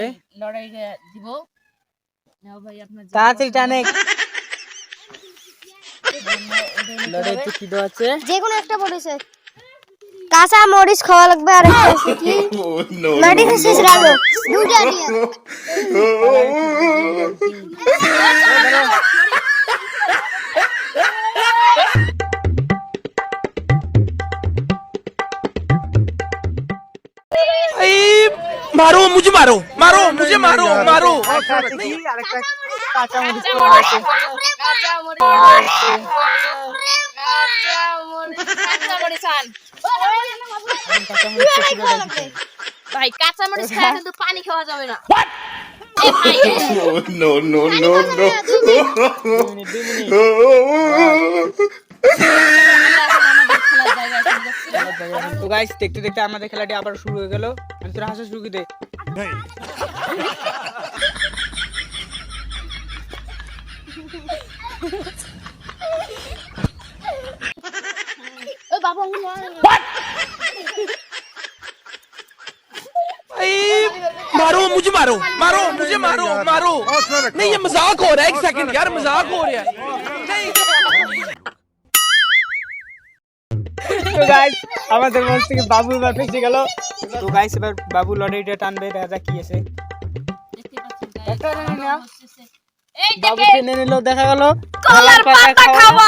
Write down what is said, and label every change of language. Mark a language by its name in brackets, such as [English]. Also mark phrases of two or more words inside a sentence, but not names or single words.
[Bangla] লড়াই দিব। নাও ভাই আপনার তাড়াতাড়ি টানে। লড়াই তো কি দেওয়া আছে, যে কোনো একটা পড়েছে, কাঁচা মরিচ খাওয়া লাগবে, আর একটা আছে কি মাটি শেষ রাখো দুইটা নিয়ে [Hindi] मारो मुझे मारो मारो मुझे मारो मारो। [Bangla] আরেকটা কাঁচা মরিচ কাঁচা মরিচ আন। ভাই কাঁচা মরিচ খাওয়া কিন্তু পানি খাওয়া যাবে না। [English] no no no no [Bangla] তো গাইস দেখতে দেখতে আমাদের খেলাটি আবার শুরু হয়ে গেল। আমি তোর হাসা শুরু দে। ওই বাবা [Hindi] मारो मुझे मारो मारो मुझे मारो मारो। नहीं ये मजाक हो रहा है, एक सेकंड यार मजाक हो रहा है। [Bangla] তো গাইস আমাদের মঞ্চ থেকে বাবু এবার ফেসে গেল। তো গাইস এবার বাবু লড়াইটা টানবে, দেখা যাক কি আছে। এই বাবু দেখেন টেনে নিল, দেখা গেল কলার পাতা খাওয়া,